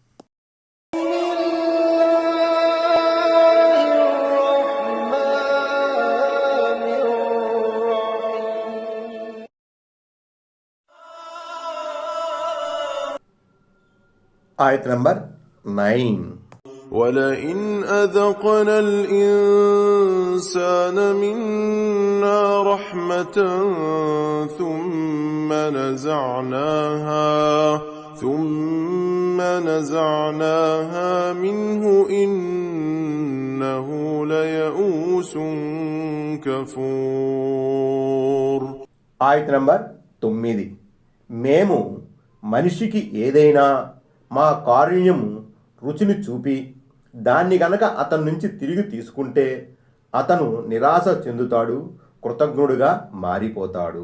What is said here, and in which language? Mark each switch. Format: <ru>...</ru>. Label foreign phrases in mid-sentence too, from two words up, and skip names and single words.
<te>ఆయత్ నంబర్ 9.</te> <ar>وَلَئِنْ أَذَقْنَا الْإِنسَانَ مِنَّا رَحْمَةً ثُمَّ نَزَعْنَاهَا مِنْهُ إِنَّهُ لَيَئُوسٌ كَفُورٌ.</ar> <te>ఆయత్ నంబర్ 9. మేము మనిషికి ఏదైనా మా కారుణ్యము రుచిని చూపి దాన్ని గనక అతని నుంచి తిరిగి తీసుకుంటే అతను నిరాశ చెందుతాడు, కృతజ్ఞుడుగా మారిపోతాడు.</te>